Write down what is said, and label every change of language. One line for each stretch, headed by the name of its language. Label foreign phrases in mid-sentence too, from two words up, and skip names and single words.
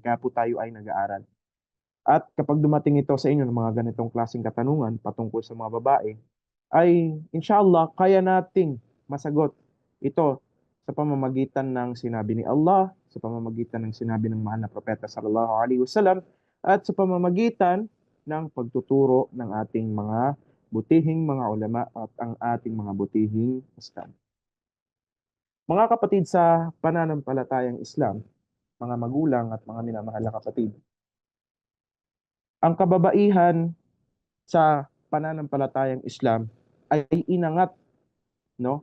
Filipino: Kaya po tayo ay nag-aaral. At kapag dumating ito sa inyo ng mga ganitong klaseng katanungan patungkol sa mga babae, ay inshallah kaya nating masagot ito sa pamamagitan ng sinabi ni Allah, sa pamamagitan ng sinabi ng mahal na propeta
Arabic: صلى الله عليه وسلم,
Filipino: at sa pamamagitan ng pagtuturo ng ating mga butihing mga ulama at ang ating mga butihing ustad. Mga kapatid sa pananampalatayang Islam, mga magulang at mga minamahal na kapatid, ang kababaihan sa pananampalatayang Islam ay inangat, no?